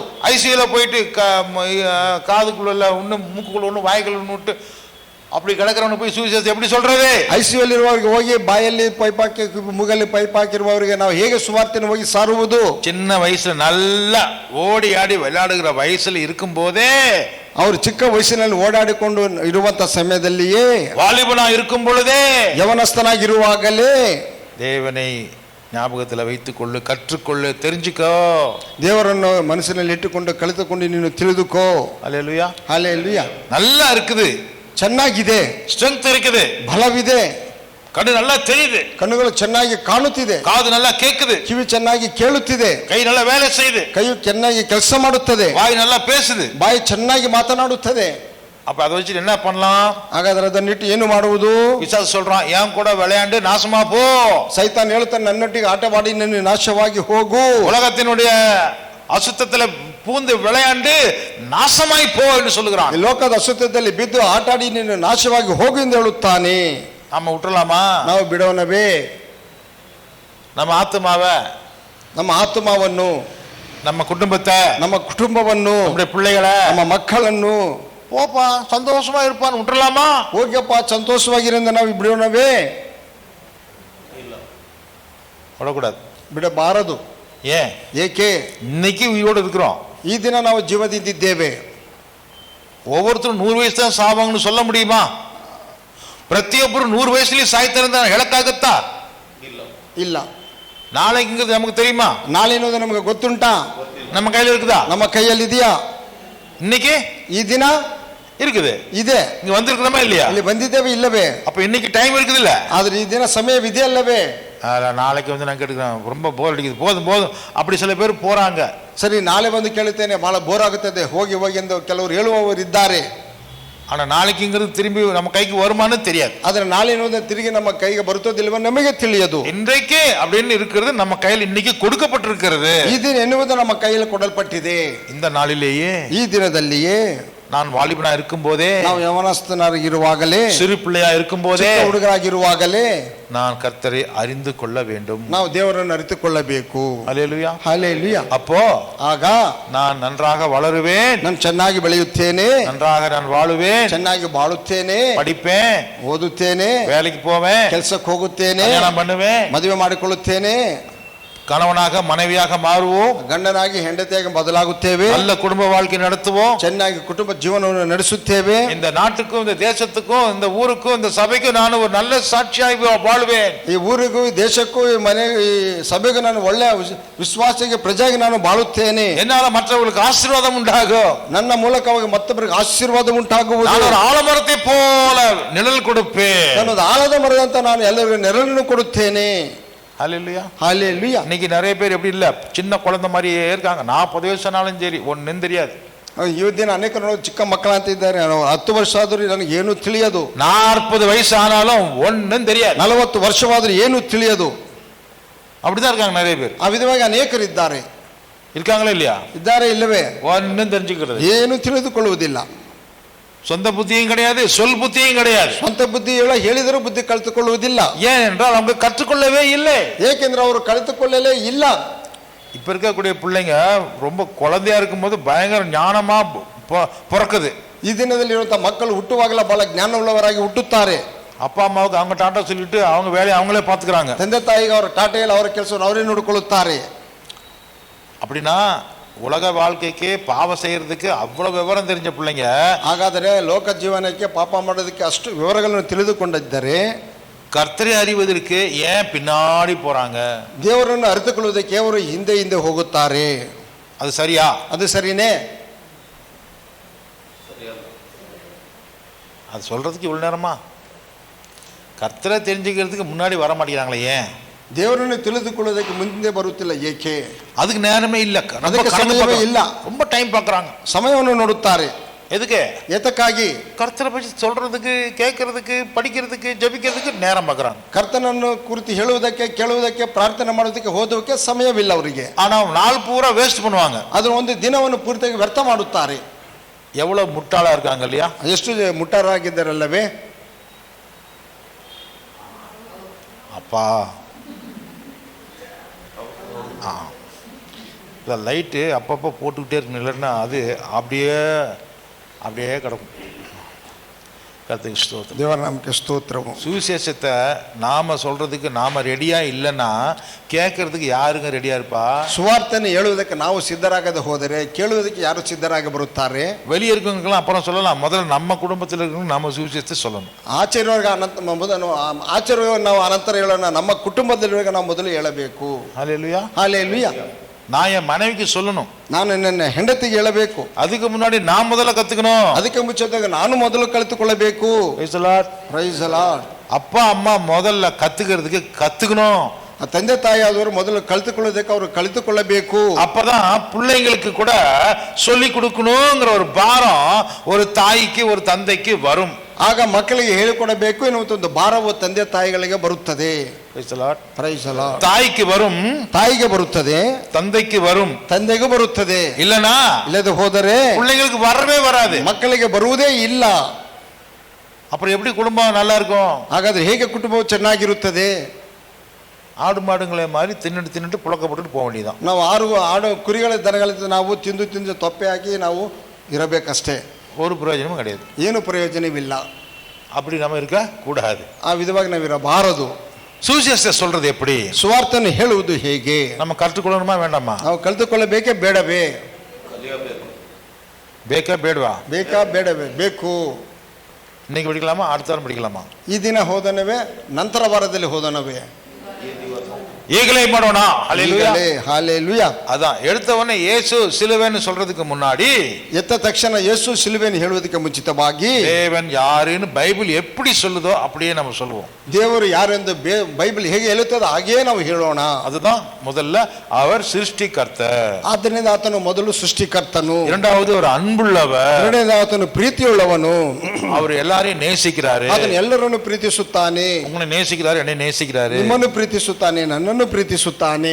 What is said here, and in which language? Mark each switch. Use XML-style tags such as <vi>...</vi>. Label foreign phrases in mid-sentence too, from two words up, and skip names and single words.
<ta>ஐசியூல போயிட்டு காதுக்குள்ள ஒண்ணு மூக்குக்குள்ள ஒண்ணு வாய்க்குள்ள ஒண்ணு விட்டு அப்படி கிடக்கிறவனு போய் சுவிசேஷம் எப்படி சொல்றது?</ta> <kn>ಐಸಿಯುಲ್ಲಿ ಇರುವವರಿಗೆ ಹೋಗಿ ಬಾಯಲ್ಲಿ ಪೈಪ್ ಹಾಕಿ ಮುಗಲ್ಲಿ ಪೈಪ್ ಹಾಕಿರುವವರಿಗೆ ನಾವು ಹೇಗೆ ಸುವಾರ್ತೆಯನ್ನು ಹೋಗಿ ಸಾರುವುದು?</kn> <ta>சின்ன வயசுல நல்லா ஓடி ஆடி விளையாடுகிற வயசுல இருக்கும் போதே,</ta> <kn>ಅವರು ಚಿಕ್ಕ ವಯಸ್ಸಿನಲ್ಲಿ ಓಡಾಡಿಕೊಂಡು ಇರುವಂತ ಸಮಯದಲ್ಲಿಯೇ,</kn> <ta>வாலிபனா இருக்கும் பொழுதே,</ta> <kn>ಯವನಸ್ಥನಾಗಿರುವಾಗಲೇ</kn> <ta>தேவனை ஞாபகத்துல வைத்துக் கொள்ளு, கற்றுக்கொள்ளு, தெரிஞ்சுக்கோ.</ta> <kn>ದೇವರನ್ನು ಮನಸ್ಸಿನಲ್ಲಿ ಇಟ್ಟುಕೊಂಡು ಕಲಿತುಕೊಂಡು ನೀನು ತಿಳಿದುಕೋ.</kn> <ta>அல்லேலூயா.</ta> <kn>ಹಲ್ಲೆಲೂಯಾ.</kn> <ta>நல்லா இருக்குது,</ta> <kn>ಚೆನ್ನಾಗಿದೆ,</kn> <ta>ஸ்ட்ரெಂத் இருக்குது,</ta> <kn>ಬಲವಿದೆ,</kn> <ta>கண்ணு நல்லா தெரியுது,</ta> <kn>ಕಣ್ಣುಗಳು ಚೆನ್ನಾಗಿ ಕಾಣುತ್ತಿದೆ,</kn> <ta>காது நல்லா கேக்குது,</ta> <kn>ಕಿವಿ ಚೆನ್ನಾಗಿ ಕೇಳುತ್ತಿದೆ,</kn> <ta>கை நல்லா வேலை செய்யுது,</ta> <kn>ಕೈಯು ಚೆನ್ನಾಗಿ ಕೆಲಸ ಮಾಡುತ್ತದೆ,</kn> <ta>வாய் நல்லா பேசுது.</ta> <kn>ಬಾಯಿ ಚೆನ್ನಾಗಿ ಮಾತನಾಡುತ್ತದೆ.</kn> <ta>அப்ப அதை வச்சு என்ன பண்ணலாம்?</ta> <kn>ಹಾಗಾದ್ರೆ ಅದನ್ನಿಟ್ಟು ಏನು ಮಾಡುವುದು?</kn> <ta>பிசாசு சொல்றான், ஏன் கூட விளையாண்டு நாசமா போ.</ta> <kn>ಸೈತಾನ್ ಹೇಳ್ತಾನೆ, ನನ್ನೊಟ್ಟಿಗೆ ಆಟವಾಡಿ ನೀನು ನಾಶವಾಗಿ ಹೋಗು.</kn> <ta>உலகத்தினுடைய அசுத்தத்துல பூந்து விளையாண்டு நாசமாய் போ என்று சொல்லுகிறான்.</ta> <kn>ಈ ಲೋಕದ ಅಸುತ್ತದಲ್ಲಿ ಬಿದ್ದು ಆಟಾಡಿ ನೀನು ನಾಶವಾಗಿ ಹೋಗು ಎಂದು ಹೇಳುತ್ತಾನೆ.</kn> <ta>நம்ம விட்டுறலாமா?</ta> <kn>ನಾವು ಬಿಡೋಣವೇ?</kn> <ta>நம்ம ஆத்துமாவை,</ta> <kn>ನಮ್ಮ ಆತ್ಮವನ್ನು,</kn> <ta>நம்ம குடும்பத்தை,</ta> <kn>ನಮ್ಮ ಕುಟುಂಬವನ್ನು,</kn> <ta>நம்முடைய பிள்ளைகளை,</ta> <kn>ನಮ್ಮ ಮಕ್ಕಳನ್ನು</kn> <ta>போப்பா சந்தோஷமா இருப்பான்னு விட்டுறலாமா?</ta> <kn>ಹೋಗ್ಯಪ್ಪ ಸಂತೋಷವಾಗಿರಿಂದ ನಾವು ಬಿಡೋಣವೇ?</kn> <ta>விடக்கூடாது.</ta> <kn>ಬಿಡಬಾರದು.</kn> <ta>ஏன்?</ta> <kn>ಏಕೆ?</kn> <ta>இன்னைக்கு உயிரோடு இருக்கிறோம்.</ta> <kn>ಈ ದಿನ ನಾವು ಜೀವದಿಂದಿದ್ದೇವೆ.</kn> <ta>ஒவ்வொருத்தரும் 100 வயசு தான் சாவாங்கன்னு சொல்ல முடியுமா?</ta> <kn>ಪ್ರತಿಯೊಬ್ಬರು 100 ವಯಸ್ಸಲ್ಲಿ ಸಾಯ್ತಾರೆ ಹೇಳಕ್ಕಾಗತ್ತಾ? ಇಲ್ಲ.</kn> <ta>நாளைக்குங்கிறது நமக்கு தெரியுமா?</ta> <kn>ನಾಳೆ ಅನ್ನೋದು ನಮಗೆ ಗೊತ್ತುಂಟಾ?</kn> <ta>நம்ம கையில இருக்குதா?</ta> <kn>ನಮ್ಮ ಕೈಯಲ್ಲಿ ಇದೆಯಾ?</kn> <ta>இன்னைக்கு</ta> <kn>ಈ ದಿನ</kn> <ta>இருக்குது,</ta> <kn>ಇದೆ.</kn> <ta>இங்க வந்திருக்கிறோமா இல்லையா?</ta> <kn>ಇಲ್ಲಿ ಬಂದಿದ್ದೇವೆ ಇಲ್ಲವೇ?</kn> <ta>அப்ப இன்னைக்கு டைம் இருக்குது இல்ல?</ta> <kn>ಆದ್ರೆ ಈ ದಿನ ಸಮಯವಿದೆ ಅಲ್ಲವೇ?</kn> <ta>நாளைக்கு வந்து நான் கேட்டுக்கிறேன், ரொம்ப போர் அடிக்குது, போதும் போதும், அப்படி சில பேர் போறாங்க.</ta> <kn>ಸರಿ, ನಾಳೆ ಬಂದು ಕೇಳುತ್ತೇನೆ, ಬಹಳ ಬೋರ್ ಆಗುತ್ತದೆ, ಹೋಗಿ ಹೋಗಿ ಎಂದು ಕೆಲವರು ಹೇಳುವವರು ಇದ್ದಾರೆ.</kn> <ta>ஆனா நாளைக்குங்கிறது திரும்பி நம்ம கைக்கு வருமானு தெரியாது.</ta> <kn>ಆದ್ರೆ ನಾಳೆ ಅನ್ನೋದು ತಿರುಗಿ ನಮ್ಮ ಕೈಗೆ ಬರುತ್ತದಿಲ್ವ ನಮಗೆ ತಿಳಿಯದು.</kn> <ta>இன்றைக்கு அப்படின்னு இருக்கிறது நம்ம கையில் இன்னைக்கு கொடுக்கப்பட்டிருக்கிறது.</ta> <kn>ಈ ದಿನ ಎನ್ನುವುದು ನಮ್ಮ ಕೈಯಲ್ಲಿ ಕೊಡಲ್ಪಟ್ಟಿದೆ.</kn> <ta>இந்த நாளிலேயே,</ta> <kn>ಈ ದಿನದಲ್ಲಿಯೇ,</kn> <ta>நான் வாலிபனா இருக்கும் போதே,</ta> <kn>ನಾವು ಯವನಸ್ಥನಾಗಿರುವಾಗಲೇ,</kn> <ta>சிறு பிள்ளையா இருக்கும் போதே,</ta> <kn>ಹುಡುಗರಾಗಿರುವಾಗಲೇ</kn> <ta>நான் கர்த்தரை அறிந்து கொள்ள வேண்டும்.</ta> <kn>ನಾವು ದೇವರನ್ನು ಅರಿತುಕೊಳ್ಳಬೇಕು.</kn> <ta>அல்லேலூயா.</ta> <kn>ಹಲ್ಲೆಲೂಯಾ.</kn> <ta>அப்போ</ta> <kn>ಆಗ</kn> <ta>நான் நன்றாக வளருவேன்,</ta> <kn>ನಾನು ಚೆನ್ನಾಗಿ ಬೆಳೆಯುತ್ತೇನೆ,</kn> <ta>நன்றாக நான் வாழுவேன்,</ta> <kn>ಚೆನ್ನಾಗಿ ಬಾಳುತ್ತೇನೆ,</kn> <ta>படிப்பேன்,</ta> <kn>ಓದುತ್ತೇನೆ,</kn> <ta>வேலைக்கு போவேன்,</ta> <kn>ಕೆಲಸಕ್ಕೆ ಹೋಗುತ್ತೇನೆ,</kn> <ta>கல்யாணம் பண்ணுவேன்,</ta> <kn>ಮದುವೆ ಮಾಡಿಕೊಳ್ಳುತ್ತೇನೆ.</kn> <ta>கணவனாக மனைவியாக மாறுவோம்,</ta> <kn>ಗಂಡನಾಗಿ ಹೆಂಡತಿಯಾಗಿ ಬದಲಾಗುತ್ತೇವೆ,</kn> <ta>நல்ல குடும்ப வாழ்க்கை நடத்துவோம்,</ta> <kn>ಚೆನ್ನಾಗಿ ಕುಟುಂಬ ಜೀವನವನ್ನು ನಡೆಸುತ್ತೇವೆ.</kn> <ta>இந்த நாட்டுக்கும் இந்த தேசத்துக்கும் இந்த ஊருக்கும் இந்த சபைக்கும் நான் ஒரு நல்ல சாட்சியாಗಿ வாழ்வேன்.</ta> <kn>ಈ ಊರಿಗೂ ಈ ದೇಶಕ್ಕೂ ಈ ಮನೆ ಈ ಸಭೆಗೂ ನಾನು ಒಳ್ಳೆಯ ವಿಶ್ವಾಸಿಗೆ ಪ್ರಜೆಯಾಗಿ ನಾನು ಬಾಳುತ್ತೇನೆ.</kn> <ta>என்னால மற்றவர்களுக்கு ஆசீர்வாதம் உண்டாகும்,</ta> <kn>ನನ್ನ ಮೂಲಕವಾಗಿ ಮತ್ತೊಬ್ಬರಿಗೆ ಆಶೀರ್ವಾದ ಉಂಟಾಗುವುದು.</kn> <ta>நான் ஒரு ஆலமரத்தை போல நிழல் கொடுப்பேன்.</ta> <kn>ನಾನು ಆಲದ ಮರದಂತ ನಾನು ಎಲ್ಲರಿಗೂ ನೆರಳನ್ನು ಕೊಡುತ್ತೇನೆ.</kn> <ta>ஹல்லேலூயா. ஹல்லேலூயா. இன்னைக்கு நிறைய பேர் எப்படி இல்ல, சின்ன குழந்தை மாதிரியே இருக்காங்க. 40 வயசானாலும் சரி ஒன்னும் தெரியாது.</ta> <kn>ಈ ದಿನ ಅನೇಕರು ಚಿಕ್ಕ ಮಕ್ಕಳಂತ ಇದ್ದಾರೆ, 10 ವರ್ಷ ಆದ್ರೂ ನನಗೆ ಏನು ತಿಳಿಯದು.</kn> <ta>40 வயசு ஆனாலும் ஒன்னும் தெரியாது.</ta> <kn>40 ವರ್ಷವಾದ್ರೂ ಏನು ತಿಳಿಯದು.</kn> <ta>அப்படிதான் இருக்காங்க நிறைய பேர்.</ta> <kn>ಆ ವಿಧವಾಗಿ ಅನೇಕರು ಇದ್ದಾರೆ.</kn> <ta>இருக்காங்களா இல்லையா?</ta> <kn>ಇದ್ದಾರೆ ಇಲ್ಲವೇ?</kn> <ta>ஒன்னும் தெரிஞ்சுக்கிறது,</ta> <kn>ಏನು ತಿಳಿದುಕೊಳ್ಳುವುದಿಲ್ಲ.</kn> <ta>சொந்த புத்தியும் கிடையாது, சொல் புத்தியும் கிடையாது.</ta> <kn>ಸ್ವಂತ ಬುದ್ಧಿ ಹೇಳಿದರೂ ಬುದ್ಧಿ ಕಲಿತುಕೊಳ್ಳುವುದಿಲ್ಲ.</kn> <ta>ஏன் என்றால் அவங்க கற்றுக்கொள்ளவே இல்லை.</ta> <kn>ಏಕೆಂದ್ರೆ ಅವರು ಕಲಿತುಕೊಳ್ಳಲೇ ಇಲ್ಲ.</kn> <ta>இப்ப இருக்கக்கூடிய பிள்ளைங்க ரொம்ப குழந்தையா இருக்கும்போது பயங்கர ஞானமா பிறக்குது.</ta> <kn>ಈ ದಿನದಲ್ಲಿರುವಂತಹ ಮಕ್ಕಳು ಹುಟ್ಟುವಾಗಲೇ ಬಹಳ ಜ್ಞಾನವುಳ್ಳವರಾಗಿ ಹುಟ್ಟುತ್ತಾರೆ.</kn> <ta>அப்பா அம்மாவுக்கு அவங்க டாட்டா சொல்லிட்டு அவங்க வேலையை அவங்களே பார்த்துக்கிறாங்க.</ta> <kn>ತಂದೆ ತಾಯಿಗೆ ಅವರ ಟಾಟೆಯಲ್ಲಿ ಅವರ ಕೆಲಸವನ್ನು ಅವರೇ ನೋಡಿಕೊಳ್ಳುತ್ತಾರೆ.</kn> <ta>அப்படின்னா உலக வாழ்க்கைக்கு பாவம் செய்யறதுக்கு அவ்வளவு விவரம் தெரிஞ்ச பிள்ளைங்க,</ta> <kn>ಹಾಗಾದರೆ ಲೋಕ ಜೀವನಕ್ಕೆ ಪಾಪ ಮಾಡೋದಕ್ಕೆ ಅಷ್ಟು ವಿವರಗಳನ್ನು ತಿಳಿದುಕೊಂಡಿದ್ದರೆ</kn> <ta>கர்த்தரை அறிவதற்கு ஏன் பின்னாடி போறாங்க?</ta> <kn>ದೇವರನ್ನು ಅರಿತುಕೊಳ್ಳುವುದಕ್ಕೆ ಅವರು ಹಿಂದೆ ಹಿಂದೆ ಹೋಗುತ್ತಾರೆ.</kn> <ta>அது சரியா?</ta> <kn>ಅದು ಸರಿನೇ?</kn> <ta>அது சொல்றதுக்கு இவ்வளவு நேரமா? கர்த்தரை தெரிஞ்சுக்கிறதுக்கு முன்னாடி வர மாட்டேங்கிறாங்களே, ஏன்?</ta> <kn>ದೇವರನ್ನು ತಿಳಿದುಕೊಳ್ಳುವುದಕ್ಕೆ ಮುಂದೆ ಬರುತ್ತಿಲ್ಲ, ಏಕೆ?</kn> <ta>அதுக்கு நேரமே இல்ல,</ta> <kn>ಅದಕ್ಕೆ ಸಮಯವೇ ಇಲ್ಲ.</kn> <ta>ரொம்ப டைம் பார்க்கறாங்க,</ta> <kn>ಸಮಯವನ್ನು ನೋಡುತ್ತಾರೆ.</kn> <ta>எதுக்கு?</ta> <kn>ಏತಕ್ಕಾಗಿ?</kn> <ta>கர்த்தரை பற்றி சொல்றதுக்கு, கேட்கறதுக்கு, படிக்கிறதுக்கு, ஜெபிக்கிறதுக்கு நேரம் பார்க்கறாங்க.</ta> <kn>ಕರ್ತನನ್ನು ಕುರಿತು ಹೇಳುವುದಕ್ಕೆ, ಕೇಳುವುದಕ್ಕೆ, ಪ್ರಾರ್ಥನೆ ಮಾಡೋದಕ್ಕೆ ಹೋದಕ್ಕೆ ಸಮಯವಿಲ್ಲ ಅವರಿಗೆ.</kn> <ta>ஆனா நாள் பூரா வேஸ்ட் பண்ணுவாங்க.</ta> <kn>ಅದು ಒಂದು ದಿನವನ್ನು ಪೂರ್ತಿಯಾಗಿ ವ್ಯರ್ಥ ಮಾಡುತ್ತಾರೆ.</kn> <ta>எவ்வளவு முட்டாளா இருக்காங்க இல்லையா?</ta> <kn>ಎಷ್ಟು ಮುಟ್ಟಾರಾಗಿದ್ದಾರಲ್ಲವೇ?</kn> <ta>அப்பா லைட்டு அப்பப்போ போட்டுக்கிட்டே இருக்கணும், இல்லைன்னா அது அப்படியே அப்படியே கிடக்கும். கர்த்தருக்கு ஸ்தோத்திரம்.</ta> <kn>ದೇವರ ನಾಮಕ್ಕೆ ಸ್ತೋತ್ರವು.</kn> <ta>சுவிசேஷத்தை நாம சொல்றதுக்கு நாம ரெடியா இல்லைன்னா கேட்கறதுக்கு யாருங்க ரெடியா இருப்பா?</ta> <kn>ಸುವಾರ್ತೆಯನ್ನು ಹೇಳುವುದಕ್ಕೆ ನಾವು ಸಿದ್ಧರಾಗದೆ ಹೋದರೆ ಕೇಳುವುದಕ್ಕೆ ಯಾರು ಸಿದ್ಧರಾಗಿ ಬರುತ್ತಾರೆ?</kn> <ta>வெளியே இருக்கவங்களுக்கெல்லாம் அப்புறம் சொல்லலாம், முதல்ல நம்ம குடும்பத்தில் இருக்கவங்க நம்ம சுவிசேஷத்தை சொல்லணும்.</ta> <kn>ಆಚರಣೆಯವ್ರಿಗೆ ಆಚರಣೆ ನಾವು ಅನಂತರ ಹೇಳೋಣ, ನಮ್ಮ ಕುಟುಂಬದಲ್ಲಿರುವಾಗ ನಾವು ಮೊದಲು ಹೇಳಬೇಕು.</kn> <ta>ஹல்லேலூயா.</ta> <kn>ಹಲ್ಲೆಲೂಯಾ.</kn> <ta>நான் என் மனைவிக்கு சொல்லணும்,</ta> <kn>ನಾನು ನನ್ನ ಹೆಂಡತಿಗೆ ಹೇಳಬೇಕು.</kn> <ta>அதுக்கு முன்னாடி நான் முதல்ல கத்துக்கணும்.</ta> <kn>ಅದಕ್ಕೆ ಮುಂಚಿತವಾಗಿ ನಾನು ಮೊದಲು ಕಲಿತುಕೊಳ್ಳಬೇಕು.</kn> <en>Praise the Lord. Praise the Lord.</en> <ta>அப்பா அம்மா முதல்ல கத்துக்கிறதுக்கு கத்துக்கணும்.</ta> <kn>ತಂದೆ ತಾಯಿ ಆದವರು ಮೊದಲು ಕಲಿತುಕೊಳ್ಳೋದಕ್ಕೆ ಅವರು ಕಲಿತುಕೊಳ್ಳಬೇಕು.</kn> <ta>அப்பதான் பிள்ளைங்களுக்கு கூட சொல்லி கொடுக்கணுங்கிற ஒரு பாரம் ஒரு தாய்க்கு ஒரு தந்தைக்கு வரும்.</ta> <kn>ಆಗ ಮಕ್ಕಳಿಗೆ ಹೇಳಿಕೊಡಬೇಕು ಎನ್ನುವಂತ ಒಂದು ಭಾರವು ತಂದೆ ತಾಯಿಗಳಿಗೆ ಬರುತ್ತದೆ.</kn> <en>Praise the Lord. Praise the Lord.</en> <ta>தாய்க்கு வரும்,</ta> <kn>ತಾಯಿಗೆ ಬರುತ್ತದೆ,</kn> <ta>தந்தைக்கு வரும்,</ta> <kn>ತಂದೆಗೂ ಬರುತ್ತದೆ.</kn> <ta>இல்லனா</ta> <kn>ಇಲ್ಲದೆ ಹೋದರೆ</kn> <ta>பிள்ளைங்களுக்கு வரவே வராது.</ta> <kn>ಮಕ್ಕಳಿಗೆ ಬರುವುದೇ ಇಲ್ಲ.</kn> <ta>அப்புறம் எப்படி குடும்பம் நல்லா இருக்கும்?</ta> <kn>ಹಾಗಾದ್ರೆ ಹೇಗೆ ಕುಟುಂಬವು ಚೆನ್ನಾಗಿರುತ್ತದೆ?</kn> <ta>ஆடு மாடுங்களே மாதிரி தின்னுட்டு தின்னுட்டு புழக்கப்பட்டு போக வேண்டியதான்.</ta> <kn>ನಾವು ಆಡು ಕುರಿಗಳ ದನಗಳಿಂದ ನಾವು ತಿಂದು ತಿಂದು ತೊಪ್ಪೆ ಹಾಕಿ ನಾವು ಇರಬೇಕಷ್ಟೇ.</kn> <ta>ஒரு பிரயோஜனமும் கிடையாது.</ta> <kn>ಏನು ಪ್ರಯೋಜನವಿಲ್ಲ.</kn> <ta>அப்படி நம்ம இருக்க கூடாது.</ta> <kn>ಆ ವಿಧವಾಗಿ ನಾವು ಇರಬಾರದು.</kn> <ta>சுவிசேஷத்தை சொல்றது எப்படி?</ta> <kn>ಸುವಾರ್ತೆಯನ್ನು ಹೇಳುವುದು ಹೇಗೆ?</kn> <ta>நம்ம கற்றுக்கொள்ளணுமா வேண்டாமா?</ta> <kn>ನಾವು ಕಲಿತುಕೊಳ್ಳಬೇಕೇ ಬೇಡವೇ? ಬೇಕೇ ಬೇಡವಾ? ಬೇಕಾ ಬೇಡವೇ? ಬೇಕು.</kn> <ta>இன்னைக்கு படிக்கலாமா, அடுத்த வாரம் படிக்கலாமா?</ta> <kn>ಈ ದಿನ ಹೋದನವೇ, ನಂತರ ವಾರದಲ್ಲಿ ಹೋದನವೇ? ஈகலை ಮಾಡೋಣ. ஹல்லேலூயா.</kn> <ta>ஹல்லேலூயா. அதான் எடுத்த உடனே இயேசு சிலுவைன்னு சொல்றதுக்கு முன்னாடி,</ta> <kn>ಎತ್ತ ತಕ್ಷಣ ಯೇಸು ಸಿಲುಬೆಯನ್ನು ಹೇಳುವುದಕ್ಕೆ ಮುಂಚಿತವಾಗಿ</kn> <ta>தேவன் யாருன்னு பைபிள் எப்படி சொல்லுதோ அப்படியே நம்ம சொல்லுவோம்.</ta> <kn>ದೇವರು ಯಾರೆಂದು ಬೈಬಲ್ ಹೇಗೆ ಹೇಳುತ್ತದೆ ಹಾಗೆಯೇ ನಾವು ಹೇಳೋಣ.</kn> <ta>அதுதான் முதல்ல அவர் சிருஷ்டிகர்த்தர்,</ta> <kn>ಆದ್ದರಿಂದ ಆತನು ಮೊದಲು ಸೃಷ್ಟಿಕರ್ತನು,</kn> <ta>இரண்டாவது ஒரு அன்புள்ளவர்,</ta> <kn>ಎರಡನೇದು ಆತನು ಪ್ರೀತಿಯುಳ್ಳವನು,</kn> <ta>அவர் எல்லாரையும் நேசிக்கிறாரு,</ta> <kn>ಆತನು ಎಲ್ಲರನ್ನು ಪ್ರೀತಿಸುತ್ತಾನೆ,</kn> <ta>உங்களை நேசிக்கிறாரு, என்னை நேசிக்கிறாரு,</ta> <kn>ನಿಮ್ಮನ್ನು ಪ್ರೀತಿಸುತ್ತಾನೆ, ನನ್ನನ್ನು ಪ್ರೀತಿಸುತ್ತಾನೆ.</kn>